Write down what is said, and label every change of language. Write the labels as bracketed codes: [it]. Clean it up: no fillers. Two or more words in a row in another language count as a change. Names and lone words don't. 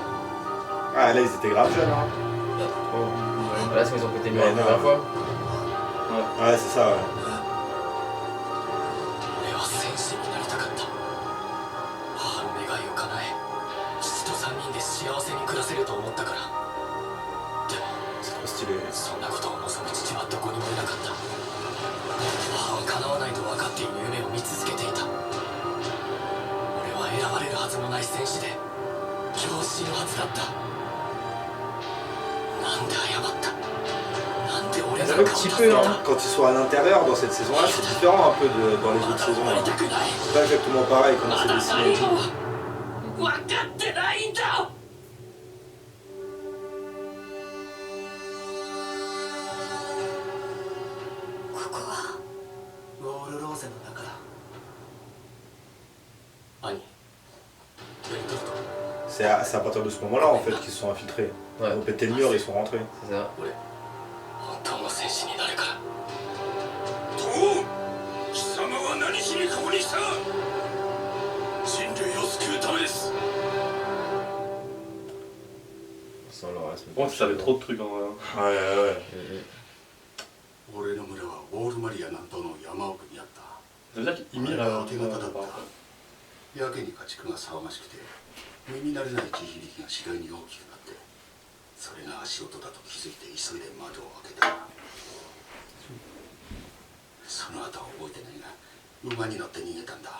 [fr] Ah, là, ils étaient grave jeunes, hein. Là, c'est qu'ils ont pété le mur Ouais, la non. première fois. Ouais, c'est ça, ouais. [ja] 俺は戦士になりたかった。母の願いを叶え、父と3人で幸せに暮らせると思ったから。でも [fr] C'est trop stylé. [ja] そんなことを望む父はどこにもいなかった。母は叶わないと分かっている夢を見続けていた。俺は選ばれるはずもない戦士で今日死ぬはずだった。なんで謝った。なんで俺なんかを助けた。 [fr] Quand ils sont à l'intérieur dans cette saison-là, c'est différent un peu dans les autres saisons. [ja] 終わり [fr] Hein. [ja] たくない。 [fr] C'est pas exactement pareil comment [ja] ま [fr] c'est [ja] だ [fr] dessiné. [ja] 何も分かってないんだ。ここはウォールローゼの中だ。兄、ベルトルト、 [fr] C'est à partir de ce moment-là en fait qu'ils se sont infiltrés. Ouais. Ils ont pété le mur, ils sont rentrés. C'est ça. [ja] 俺、本当の戦士になるから。と貴様は何しにここに来た。人類を救うためです。 [fr] Sans le reste. Bon, tu savais trop de trucs en vrai. Hein. Ouais, ouais, ouais. [ja] 俺の村はウォールマリア南東の山奥にあった。 [fr] Ça veut dire qu'il mire [ja] 手形だっ [fr] par [ja] た。やけに家畜が騒がしくて耳慣れない地響きが次第に大きくなって、それが足音だと気づいて急いで窓を開けた。その後は覚えてないが馬に乗って逃げたんだ。